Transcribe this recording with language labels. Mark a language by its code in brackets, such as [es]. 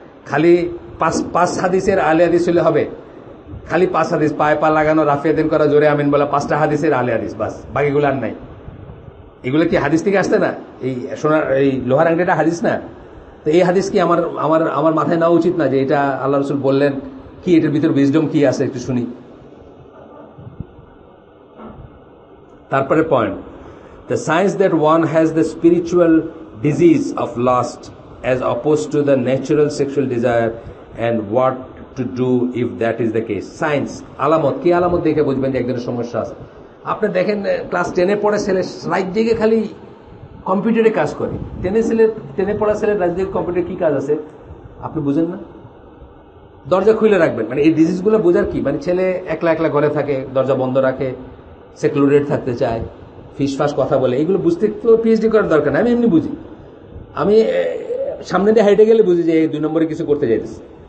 [bn] খালি পাঁচ হাদিসের আলে হাদিস হইলে হবে? খালি 5 হাদিস, পায়ে পা লাগানো, রাফিয়া দিন করা, জোরে আমিন বলা, 5টা হাদিসের আলে হাদিস, বাস, বাকিগুলো আর নাই। এগুলো কি হাদিস থেকে আসতে না? এই সোনার এই লোহার আংটিটা হাদিস না? তো এই হাদিস কি আমার মাথায় নেওয়া উচিত না যে এটা আল্লাহ রসুল বললেন, কি এটার ভিতর উইজডম কি আছে একটু শুনি। তারপরে point, [en] the science that one has the spiritual disease of lust as opposed to the natural sexual desire and what to do if that is the case. [bn] Science আলামত, কি আলামত দেখে বুঝবেন যে একজনের সমস্যা আছে? আপনি দেখেন ক্লাস 10-এ পড়ে ছেলে রাত জেগে খালি কম্পিউটারে কাজ করে, 10-এ পড়া ছেলে রাত জেগে কম্পিউটারে কি কাজ আছে আপনি বুঝেন না? দরজা খুলে রাখবেন, মানে এই ডিজিজগুলো বোঝার কি, মানে ছেলে একলা একলা ঘরে থাকে, দরজা বন্ধ রাখে, সেক্লুডেড থাকতে চায়, ফিসফাস কথা বলে, এগুলো বুঝতে তো পিএইচডি করার দরকার নেই। আমি এমনি বুঝি, আমি সামনে দিয়ে হাইটে গেলে বুঝি যে এই 2 নম্বরে কিছু করতে যাইতেছে।